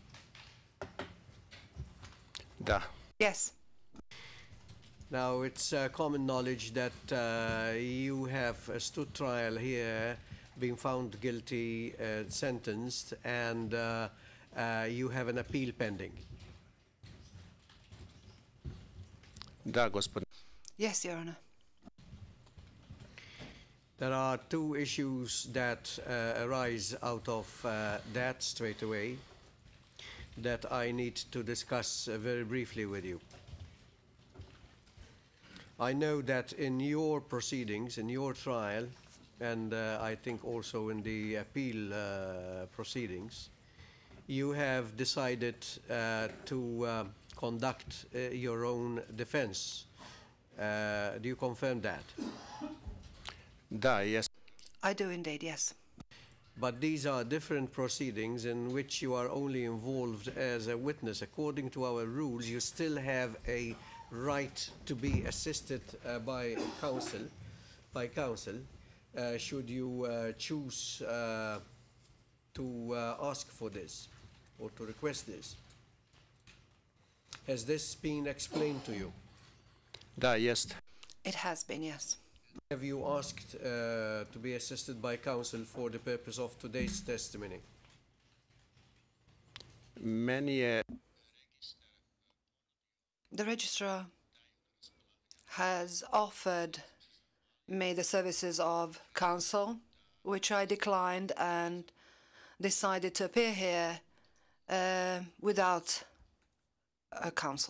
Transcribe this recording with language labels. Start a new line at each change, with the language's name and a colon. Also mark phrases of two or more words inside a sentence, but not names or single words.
Bosnian: da.
English: Yes. Now, it's common knowledge that you have stood trial here, being found guilty, sentenced, and you have an appeal pending.
Bosnian: Da, gospodine.
English: Yes, Your Honor. There are two issues that arise out of that straight away that I need to discuss very briefly with you. I know that in your proceedings, in your trial, and I think also in the appeal proceedings, you have decided to conduct your own defense. Do you confirm that?
Bosnian: Da, jesam.
English: I do indeed, yes. But these are different proceedings in which you are only involved as a witness. According to our rules, you still have a right to be assisted by counsel, should you choose to ask for this or to request this. Has this been explained to you?
Bosnian: Da, jest.
English: It has been, yes. Have you asked to be assisted by counsel for the purpose of today's testimony?
Bosnian: Meni je
English: The registrar has offered me the services of counsel, which I declined and decided to appear here without a counsel.